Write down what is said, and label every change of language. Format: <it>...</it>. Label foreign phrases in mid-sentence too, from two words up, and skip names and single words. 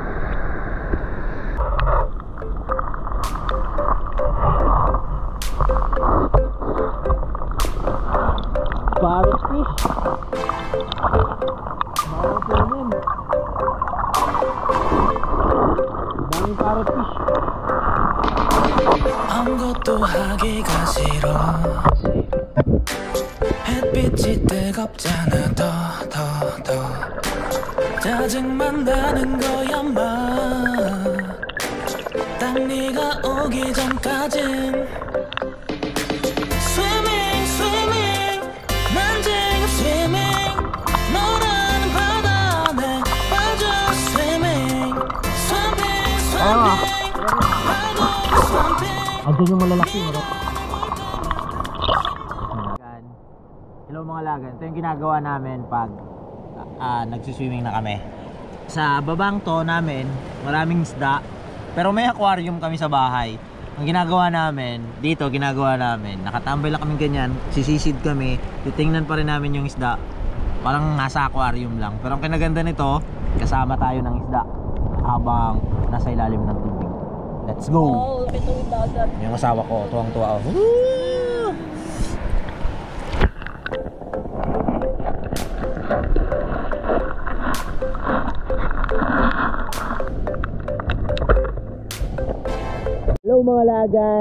<en>Parrot fish.</en> <tl>Bawal po nun. Daming</tl> <en>parrot fish.</en> <ko>아무것도 하기가 싫어 햇빛이 뜨겁잖아 더 짜증만 나는 거야 딱 네가 오기 전까진</ko> <en>Swimming swimming</en> <ko>난 지금 swimming 너라는 바다 내 빠져</ko> <en>swimming swimming swimming</en> <ko>파도에 swimming</ko> <tl>Andun yung malalaki, marap. Hello mga lagan, ito yung ginagawa namin pag nagsiswimming na kami. Sa babang to namin, maraming isda, pero may aquarium kami sa bahay. Ang ginagawa namin, dito ginagawa namin, nakatambay lang kami ganyan, sisisid kami, titingnan pa rin namin yung isda. Parang nasa aquarium lang. Pero ang kinaganda nito, kasama tayo ng isda habang nasa ilalim ng tubig.</tl> <en>Let's go!</en> <tl>Oo, pitong dagat. Yung asawa ko, tuwang-tuwa ako. Hello mga lagan.</tl>